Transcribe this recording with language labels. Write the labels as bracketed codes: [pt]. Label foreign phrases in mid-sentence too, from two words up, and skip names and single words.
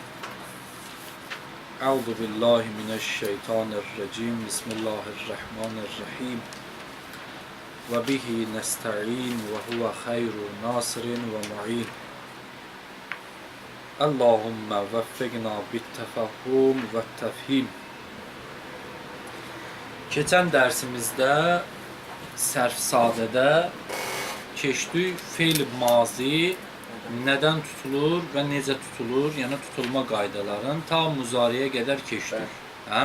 [ar] أعوذ بالله من الشيطان الرجيم. بسم الله الرحمن الرحيم وبه نستعين وهو خير ناصر ومعين. اللهم وفقنا بالتفهم والتفهيم. [az] Keçən dərsimizdə sərf sadədə keçdik fe'l mazi nədən tutulur və necə tutulur, yəni tutulma qaydalarını ta muzariyə qədər keçdik. Hə?